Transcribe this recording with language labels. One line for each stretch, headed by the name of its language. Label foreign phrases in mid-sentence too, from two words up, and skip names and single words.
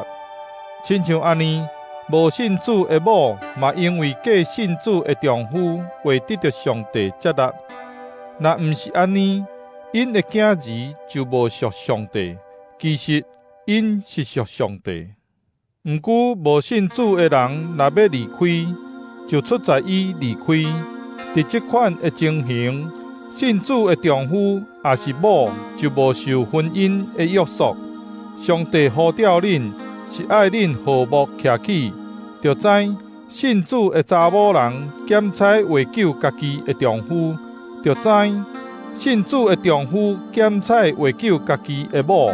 Min Nan Chinese: 亲像安尼，无信主的某，嘛因为嫁信主的丈夫，会得到上帝接纳。若毋是安尼，因的囝儿就无属上帝，其实因是属上帝。毋过无信主的人若要离开，就出在伊离开。伫即款的情形，信主的丈夫也是某，就无受婚姻的约束。上帝呼召恁，是爱恁和睦徛起，就知信主的查某人检采维救家己的丈夫，就知信主的丈夫检采维救家己的某。